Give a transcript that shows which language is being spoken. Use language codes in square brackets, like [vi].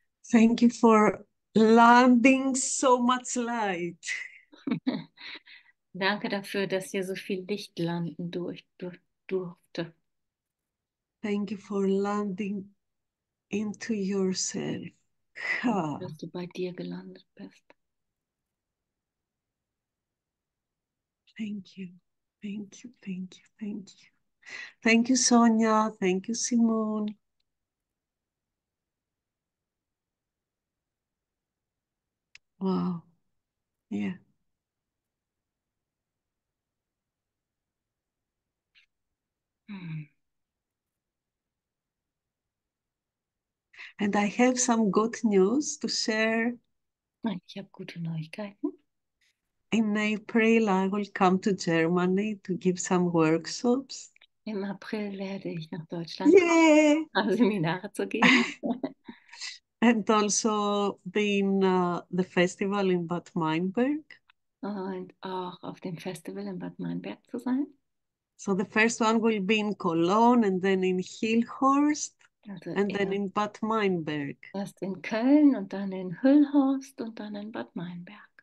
[en] Thank you for landing so much light. [de] Danke dafür, dass hier so viel Licht landen durfte. [en] Thank you for landing into yourself. Ha. [de] Dass du bei dir gelandet bist. [en] Thank you. Thank you. Thank you. Thank you. Thank you, Sonia. Thank you, Simone. Wow. Yeah. And I have some good news to share. [de] Ich habe gute Neuigkeiten. [en] In April, I will come to Germany to give some workshops. [de] Im April werde ich nach Deutschland [en] Yeah. [de] kommen, Seminare zu geben. [en] And also be in the festival in Bad Meinberg. [de] Und auch auf dem Festival in Bad Meinberg zu sein. [en] So the first one will be in Cologne and then in Hillhorst [de] Also [en] and then in Bad Meinberg. [de] erst in Köln und dann in Hüllhorst und dann in Bad Meinberg.